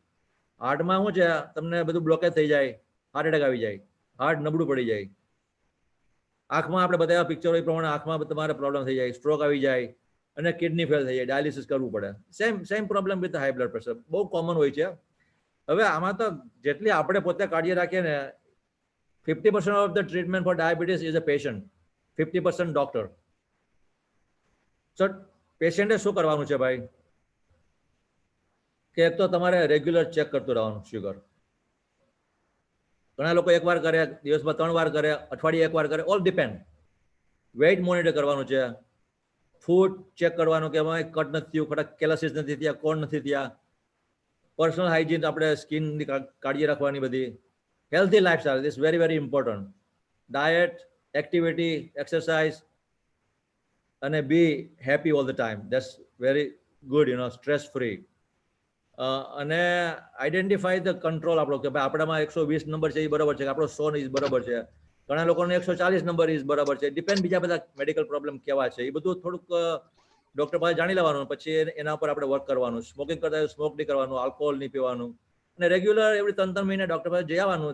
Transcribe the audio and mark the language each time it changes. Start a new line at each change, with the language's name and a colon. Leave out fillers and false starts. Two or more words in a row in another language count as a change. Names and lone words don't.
Gujarati: હાર્ટમાં શું છે, તમને બધું બ્લોકેજ થઈ જાય,
English: heart attack
Gujarati: આવી જાય, હાર્ટ નબળું પડી જાય. આંખમાં આપણે બતાવ્યા પિક્ચરો એ પ્રમાણે આંખમાં તમારે પ્રોબ્લેમ થઈ જાય, સ્ટ્રોક આવી જાય અને કિડની ફેલ થઈ જાય, ડાયાલિસિસ કરવું પડે.
English: Same problem with high blood pressure
Gujarati: બહુ કોમન હોય છે. હવે આમાં તો જેટલી આપણે પોતે કાળજી રાખીએ ને
English: 50% of the treatment for diabetes is a patient, 50% doctor.
Gujarati: So પેશન્ટે શું કરવાનું છે ભાઈ કે એક તો તમારે રેગ્યુલર ચેક કરતું રહેવાનું શુગર. ઘણા લોકો એકવાર કરે, દિવસમાં 3 વાર કરે, અઠવાડિયે 1 વાર કરે,
English: all depend. weight monitor
Gujarati: કરવાનું છે,
English: food check
Gujarati: કરવાનું કે ભાઈ કટ નથી થયું, ખોટા કેલસીસ નથી થયા, કોણ નથી થયા,
English: personal hygiene
Gujarati: આપણે સ્કિનની કાળજી રાખવાની બધી.
English: Healthy lifestyle is very, very important. Diet, activity, exercise, and be happy all the time. That's very good, stress free. And identify the control
Gujarati: આપણો કે ભાઈ આપણામાં 120 નંબર છે એ બરાબર છે, આપણો 100 ઇઝ બરાબર છે, ઘણા લોકોને 140
English: number is
Gujarati: બરાબર છે. ડિપેન્ડ બીજા બધા મેડિકલ પ્રોબ્લેમ કેવા છે એ બધું થોડુંક ડોક્ટર પાસે જાણી લેવાનું, પછી એના ઉપર આપણે વર્ક કરવાનું. સ્મોકિંગ કરતા સ્મોક નહીં કરવાનું, આલ્કોહોલ નહીં પીવાનું, અને
English: regular every
Gujarati: 3 મહિને ડોક્ટર પાસે જઈ આવવાનું.